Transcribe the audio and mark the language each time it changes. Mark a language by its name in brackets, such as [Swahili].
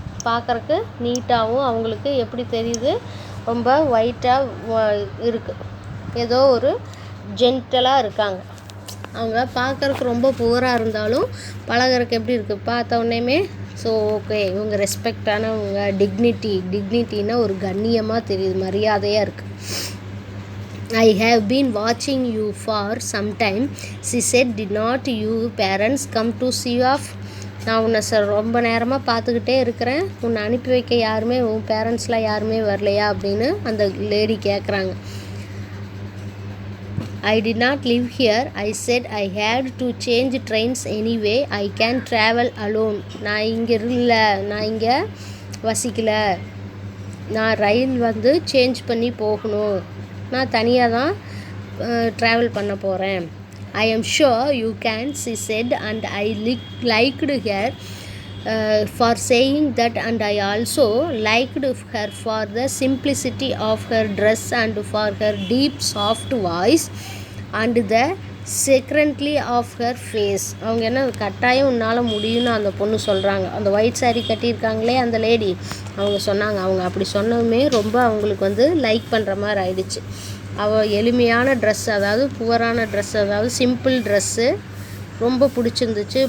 [Tamil] பார்க்குறக்கு நீட்டாகவும் அவங்களுக்கு எப்படி தெரியுது, ரொம்ப ஒயிட்டாக இருக்குது, ஏதோ ஒரு ஜென்டலாக இருக்காங்க. அவங்க பார்க்குறக்கு ரொம்ப புவராக இருந்தாலும் பழகிறக்கு எப்படி இருக்குது, பார்த்த உடனேமே ஸோ ஓகே இவங்க ரெஸ்பெக்டானவங்க, டிக்னிட்டின்னா ஒரு கண்ணியமாக தெரியுது, மரியாதையாக இருக்குது. [English] I have been watching you for some time, she said. Did not your parents come to see you off? [Tamil] நான் உன்னை ரொம்ப நேரமாக பார்த்துக்கிட்டே இருக்கிறேன், உன்னை அனுப்பி வைக்க யாருமே, உன் பேரண்ட்ஸ்லாம் யாருமே வரலையா அப்படின்னு அந்த லேடி கேட்குறாங்க. [English] I did not live here, I said. I had to change trains anyway, I can travel alone. [Tamil] நான் இங்கே இல்லை, நான் இங்கே வசிக்கலை, நான் ரயில் வந்து சேஞ்ச் பண்ணி போகணும், நான் தனியாக தான் ட்ராவல் பண்ண போகிறேன். [English] I am sure you can, she said, and I liked her for saying that, and I also liked her for the simplicity of her dress and for her deep soft voice and the secretly of her face. [Tamil] அவங்க என்ன கட்டாயம் உன்னால் முடியும்னு அந்த பொண்ணு சொல்கிறாங்க. அந்த white sari கட்டியிருக்காங்களே அந்த லேடி, அவங்க சொன்னாங்க, அவங்க அப்படி சொன்னதுமே ரொம்ப அவங்களுக்கு வந்து லைக் பண்ணுற மாதிரி ஆயிடுச்சு. அவள் எளிமையான ட்ரெஸ், அதாவது புவரான ட்ரெஸ், அதாவது சிம்பிள் ட்ரெஸ்ஸு ரொம்ப பிடிச்சிருந்துச்சு.